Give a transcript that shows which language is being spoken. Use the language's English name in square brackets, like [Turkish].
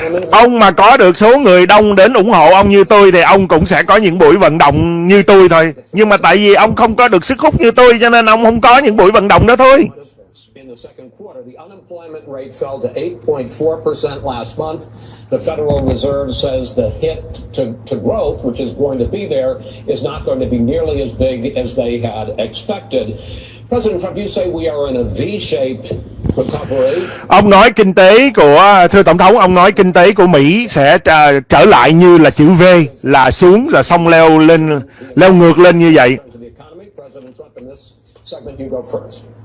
[Vietnamese] Ông mà có được số người đông đến ủng hộ ông như tôi thì ông cũng sẽ có những buổi vận động như tôi thôi. Nhưng mà tại vì ông không có được sức hút như tôi cho nên ông không có những buổi vận động đó thôi. [English] In the second quarter, the unemployment rate fell to 8.4% last month. The Federal Reserve says the hit to growth, which is going to be there, is not going to be nearly as big as they had expected. President Trump, you say we are in a V-shaped recovery. [Vietnamese] Ông nói kinh tế của, thưa Tổng thống, ông nói kinh tế của Mỹ sẽ trở lại như là chữ V, là xuống rồi xong leo lên, leo ngược lên như vậy. [English] President Trump, in this segment, you go first.